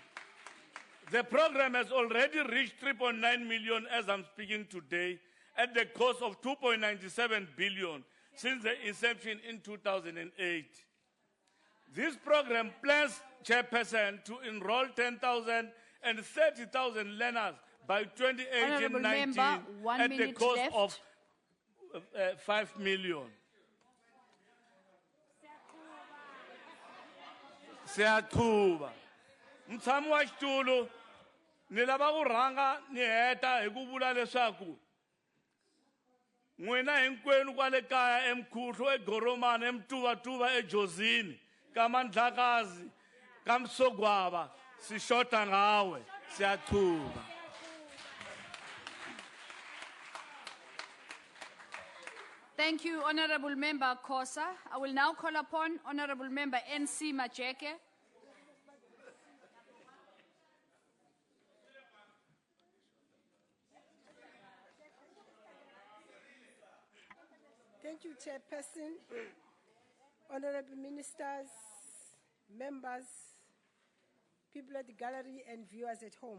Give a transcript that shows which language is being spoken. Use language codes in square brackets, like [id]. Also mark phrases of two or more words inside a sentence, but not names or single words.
[en] The program has already reached 3.9 million as I'm speaking today, at the cost of 2.97 billion since the inception in 2008. This program plans, Chairperson, to enroll 10,000 and 30,000 learners by 2018-19 at the cost of 5 million. [zu] Siyathuba. [ts] Mutshami wa xitulu, ni lava ku rhanga ni heta hi ku vula leswaku n'wina hinkwenu kwale kaya eMkhuhlu, eGoromani, eMtuvatuva, eJozini, ka Mandlakazi, ka Msogwava, [zu] si xota ngawe. Siyathuba. [en] Thank you, Honorable Member Kosa. I will now call upon Honorable Member NC Majeke. Thank you, Chairperson, honorable ministers, members, people at the gallery, and viewers at home.